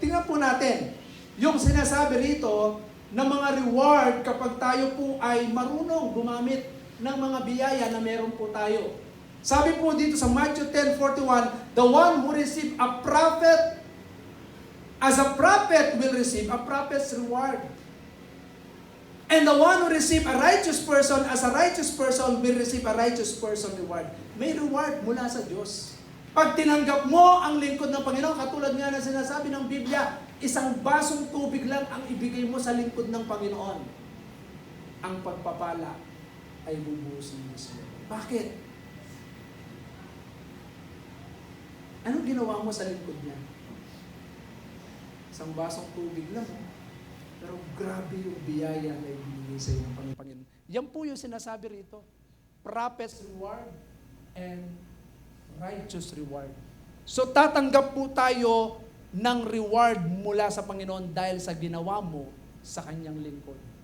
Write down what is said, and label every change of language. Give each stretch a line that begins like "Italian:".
Filipino: Tingnan po natin yung sinasabi rito na mga reward kapag tayo po ay marunong gumamit ng mga biyaya na meron po tayo. Sabi po dito sa
English: Matthew 10:41, the one who receive a prophet as a prophet will receive a prophet's reward. And the one who receive a righteous person as a righteous person will receive a righteous person reward.
Filipino: May reward mula sa Diyos. Pag tinanggap mo ang lingkod ng Panginoon, katulad nga na sinasabi ng Biblia, isang basong tubig lang ang ibigay mo sa lingkod ng Panginoon. Ang pagpapala ay bubuhusin mo sa iyo. Bakit? Anong ginawa mo sa lingkod niya? Isang basong tubig lang. Pero grabe yung biyaya na ibinigay sa iyo ng Panginoon. Yan po yung sinasabi rito.
English: Prophet's reward and righteous reward.
Filipino: So tatanggap po tayo ng reward mula sa Panginoon dahil sa ginawa mo sa kanyang lingkod.